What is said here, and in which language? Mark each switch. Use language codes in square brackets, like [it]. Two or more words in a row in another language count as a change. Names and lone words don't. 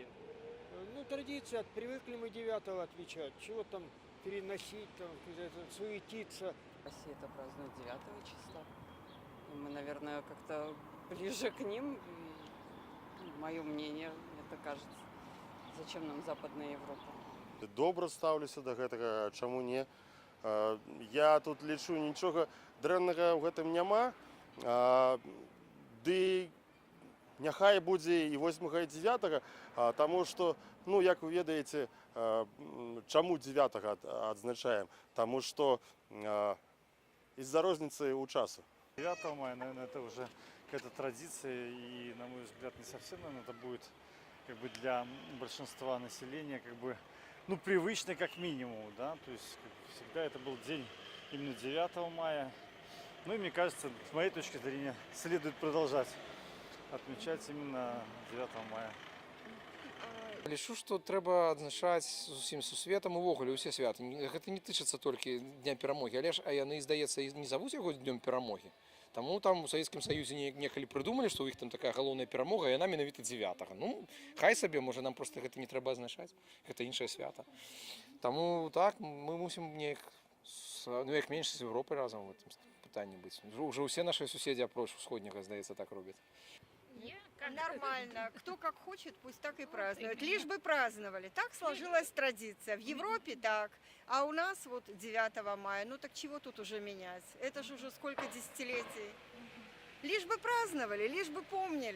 [ru] Традиция, привыкли мы 9 отмечать. Чего там переносить, суетиться. Россия это празднует 9 числа. И мы, наверное, как-то ближе к ним. Мое мнение, это кажется. Зачем нам Западная Европа? [be] Добра ставлюся да гэтага, чаму не. Я тут лічу, нічога дрэннага ў гэтым няма. Ды няхай будзе і 8 і 9, таму што, як вы ведаеце, чаму 9 адзначаем? Таму што из-за розницы у часу. [ru] 9 мая, наверное, это уже какая-то традиция, и, на мой взгляд, не совсем, наверное, это будет для большинства населения привычно как минимум, да, то есть всегда это был день именно 9 мая. И мне кажется, с моей точки зрения, следует продолжать отмечать именно 9 мая. [be] Лічу, што трэба адзначаць з усім сусветам увогуле ўсе святы. Гэта не тычыцца толькі Дня перамогі, але ж яны, здаецца, не завуць яго днём перамогі. Таму там у Савецкім Саюзе некалі прыдумалі, што ў іх там такая галоўная перамога, і яна менавіта 9. Хай сабе, можа, нам проста гэта не трэба адзначаць. Гэта іншае свята. Таму так, мы мусім як менш з Европай разам в гэтым пытанні быць. Уже ўсе нашы суседзі апроч усходняга, здаецца, так робяць. [ru] Нормально. Кто как хочет, пусть так и празднует. Лишь бы праздновали. Так сложилась традиция. В Европе так. А у нас 9 мая. Так чего тут уже менять? Это же уже сколько десятилетий. Лишь бы праздновали, лишь бы помнили.